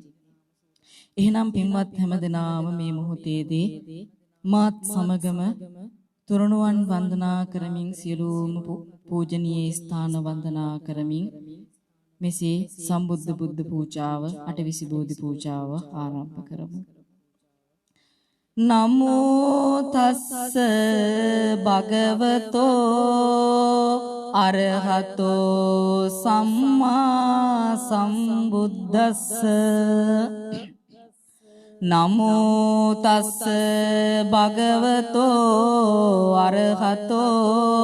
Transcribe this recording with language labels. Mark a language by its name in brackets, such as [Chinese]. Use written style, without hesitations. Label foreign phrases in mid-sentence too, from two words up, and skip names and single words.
[Sinhala] එහෙනම් පින්වත් හැමදෙනාම මේ මොහොතේදී මාත් සමගම තුරණුවන් වන්දනා කරමින් සියලුම පූජනීය ස්ථාන වන්දනා කරමින් මෙසේ සම්බුද්ධ බුද්ධ පූජාව අටවිසි බෝධි පූජාව ආරම්භ කරමු. [Pali] නමෝ තස්ස භගවතෝ අරහතෝ සම්මා සම්බුද්දස්ස නමෝ තස්ස භගවතෝ අරහතෝ